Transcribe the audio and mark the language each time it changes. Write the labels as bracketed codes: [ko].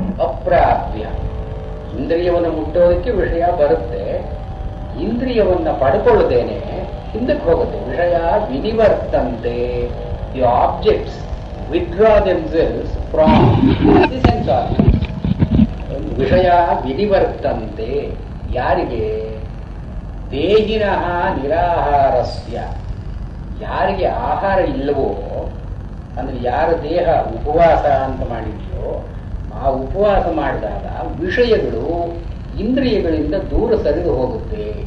[kn] ಅಪ್ರಾಪ್ಯ, ಇಂದ್ರಿಯವನ್ನು ಮುಟ್ಟೋದಕ್ಕೆ ವಿಷಯ ಬರುತ್ತೆ, ಇಂದ್ರಿಯವನ್ನು ಪಡ್ಕೊಳ್ಳದೇನೆ ಹಿಂದಕ್ಕೆ ಹೋಗುತ್ತೆ. [sa] ವಿಷಯ ವಿನಿವರ್ತಂತೆ, [en] The objects withdraw themselves from the sense organs. [sa] ವಿಷಯ ವಿನಿವರ್ತಂತೆ, [kn] ಯಾರಿಗೆ? [sa] ದೇಹಿನಃ ನಿರಾಹಾರಸ್ಯ, [kn] ಯಾರಿಗೆ ಆಹಾರ ಇಲ್ಲವೋ, ಅಂದರೆ ಯಾರ ದೇಹ ಉಪವಾಸ ಅಂತ ಮಾಡಿದೆಯೋ, ಆ ಉಪವಾಸ ಮಾಡಿದಾಗ ವಿಷಯಗಳು ಇಂದ್ರಿಯಗಳಿಂದ ದೂರ ಸರಿದು ಹೋಗುತ್ತೆ.